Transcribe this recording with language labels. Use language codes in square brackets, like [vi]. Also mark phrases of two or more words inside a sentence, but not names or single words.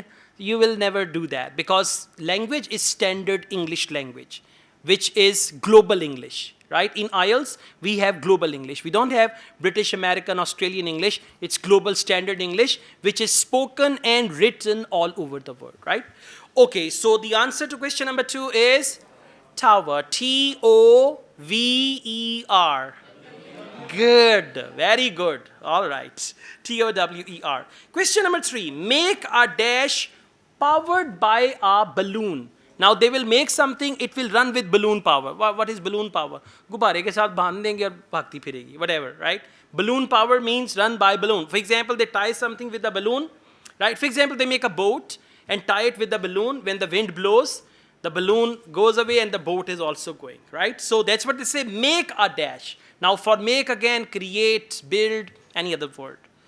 [en] You will never do that because language is standard English language, which is global English, right? In IELTS, we have global English. We don't have British, American, Australian English. It's global standard English, which is spoken and written all over the world, right? Okay, so the answer to question number 2 is tower. T-O-V-E-R. Good, very good. All right. T-O-W-E-R. Question number 3. Make a dash powered by a balloon. Now they will make something, it will run with balloon power. What is balloon power? [hi] गुब्बारे के साथ बांध देंगे और भागती फिरेगी. [en] Whatever, right? Balloon power means run by balloon. For example, they tie something with the balloon, right? For example, they make a boat and tie it with the balloon. When the wind blows, the balloon goes away and the boat is also going, right? So that's what they say, make a dash. Now for make again, create, build, any other word.